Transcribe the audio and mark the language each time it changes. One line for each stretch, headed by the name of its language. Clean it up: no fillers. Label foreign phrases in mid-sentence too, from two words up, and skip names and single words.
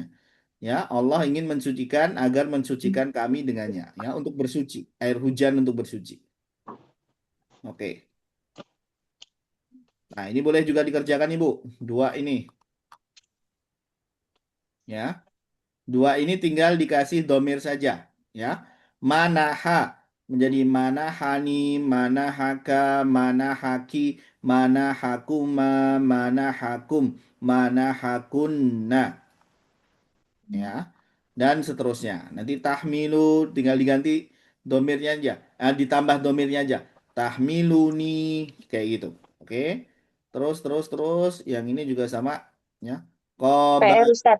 Indonesian: Ya, Allah ingin mensucikan agar mensucikan kami dengannya, ya, untuk bersuci, air hujan untuk bersuci. Oke. Nah, ini boleh juga dikerjakan Ibu. Dua ini. Ya. Dua ini tinggal dikasih domir saja, ya.
Arabic: منحها menjadi منحني، منحكَ، منحكِ، منحكما، منحكم، منحكن,
Indonesian: ya. Dan seterusnya. Nanti tahmilu tinggal diganti domirnya aja, ditambah domirnya aja. Tahmiluni kayak gitu. Oke. Terus yang ini juga sama, ya. Qoba, PR Ustaz,